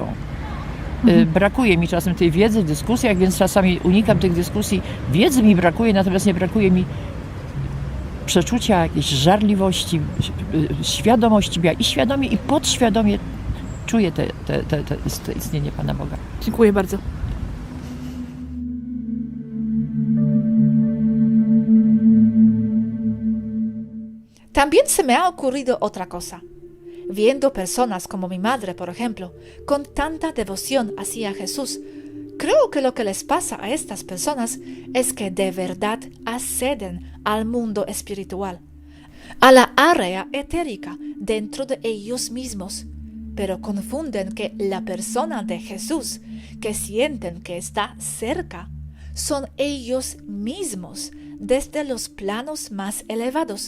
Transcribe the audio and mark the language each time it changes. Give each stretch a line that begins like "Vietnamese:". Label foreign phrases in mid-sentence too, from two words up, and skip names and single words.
Polish: Brakuje mi czasem tej wiedzy w dyskusjach, więc czasami unikam tych dyskusji. Wiedzy mi brakuje, natomiast nie brakuje mi przeczucia, jakiejś żarliwości, świadomości. Ja i świadomie, i podświadomie czuję te istnienie Pana Boga. Dziękuję bardzo.
Spanish: También se me ha ocurrido otra cosa. Viendo personas como mi madre, por ejemplo, con tanta devoción hacia Jesús, creo que lo que les pasa a estas personas es que de verdad acceden al mundo espiritual, a la área etérica dentro de ellos mismos, pero confunden que la persona de Jesús, que sienten que está cerca, son ellos mismos desde los planos más elevados.